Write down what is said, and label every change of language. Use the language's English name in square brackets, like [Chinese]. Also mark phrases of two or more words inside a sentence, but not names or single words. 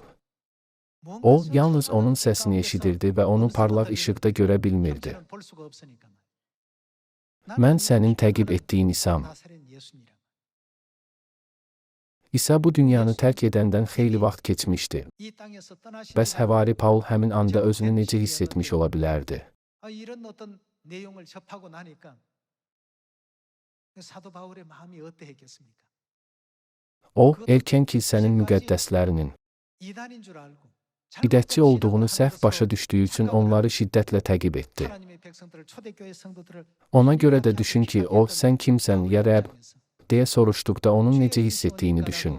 [Azerbaijani] O, yalnız onun səsini eşidirdi və onu parlaq işıqda görə bilmirdi. Mən sənin təqib etdiyin İsam. İsa bu dünyanı tərk edəndən xeyli vaxt keçmişdi. Bəs Həvari Paul həmin anda özünü necə hiss etmiş ola bilərdi? [Korean] 이런 어떤 내용을 접하고 나니까 사도 바울의 마음이 어떠했겠습니까? [Azerbaijani] O, erkən kilsənin müqəddəslərinin bidətçi olduğunu səhv başa düşdüyü üçün onları şiddətlə təqib etdi. Ona görə də düşün ki, o, sən kimsən, ya Rəbb, deyə soruşduqda onun necə hiss etdiyini düşün.